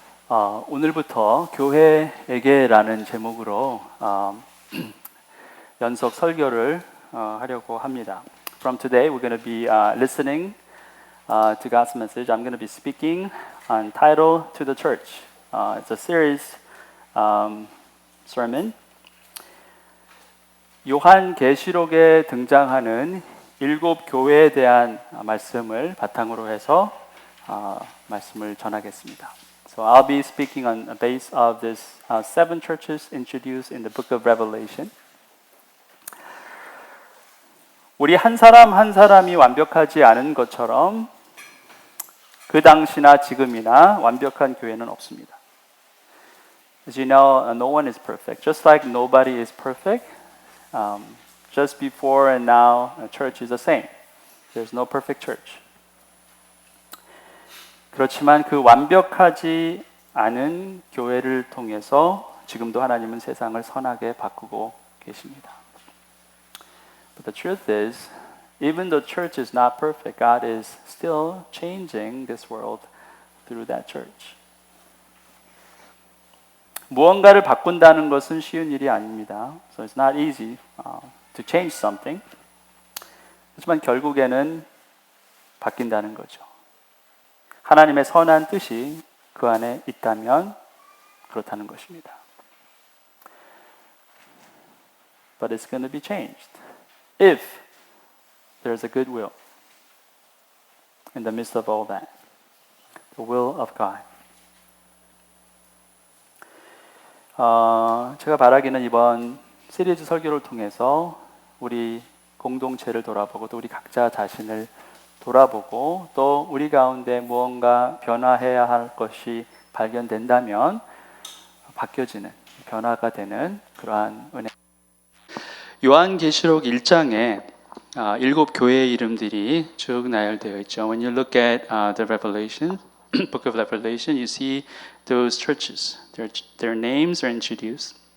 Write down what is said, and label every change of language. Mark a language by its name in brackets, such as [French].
[Korean] 오늘부터 교회에게라는 제목으로 연속 설교를 하려고 합니다. [English] From today, we're going to be listening to God's message. I'm going to be speaking on title to the church. It's a series sermon. [Korean] 요한계시록에 등장하는 7교회에 대한 말씀을 바탕으로 해서 말씀을 전하겠습니다. [English] So I'll be speaking on the base of this 7 churches introduced in the book of Revelation. [Korean] 우리 한 사람 한 사람이 완벽하지 않은 것처럼 그 당시나 지금이나 완벽한 교회는 없습니다. [English] As you know, no one is perfect. Just like nobody is perfect, just before and now, a church is the same. There's no perfect church. [Korean] 그렇지만 그 완벽하지 않은 교회를 통해서 지금도 하나님은 세상을 선하게 바꾸고 계십니다. [English] But the truth is, even though church is not perfect, God is still changing this world through that church. [Korean] 무언가를 바꾼다는 것은 쉬운 일이 아닙니다. [English] So it's not easy to change something. [Korean] 하지만 결국에는 바뀐다는 거죠. 하나님의 선한 뜻이 그 안에 있다면 그렇다는 것입니다. [English] But it's going to be changed if there's a good will in the midst of all that. The will of God. [Korean] 제가 바라기는 이번 시리즈 설교를 통해서 우리 공동체를 돌아보고 또 우리 각자 자신을 돌아보고 또 우리 가운데 무언가 변화해야 할 것이 발견된다면 바뀌어지는, 변화가 되는 그러한 은혜. 요한계시록 1장에 7교회의 이름들이 쭉 나열되어 있죠. [English] When you look at the Revelation, book of Revelation, you see those churches. Their names are introduced.